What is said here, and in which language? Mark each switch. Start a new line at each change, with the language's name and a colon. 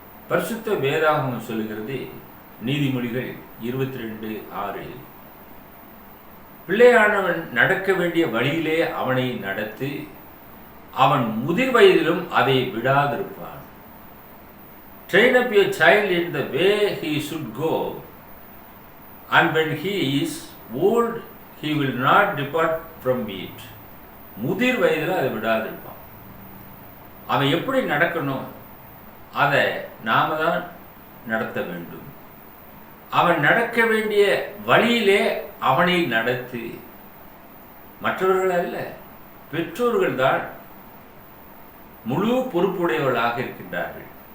Tamil: பரிசுத்த வேதாகமம் சொல்லுகிறது, நீதிமொழிகள் 22:6, பிள்ளையானவன் நடக்க வேண்டிய வழியிலே அவனை நடத்து, அவன் முதிர் வயதிலும் அதை விடாதிருப்பான்.
English: Train up your child in the way he should go, and when he is old he will not depart from it.
Tamil: முதிர் வயதில் அதை விடாதிருப்பான். அவன் எப்படி நடக்கணும் அதை நாம தான் நடத்த வேண்டும். அவன் நடக்க வேண்டிய வழியிலே அவனை நடத்து. மற்றவர்கள் அல்ல, பெற்றோர்கள் தான் முழு பொறுப்புடையவர்களாக இருக்கின்றார்கள்.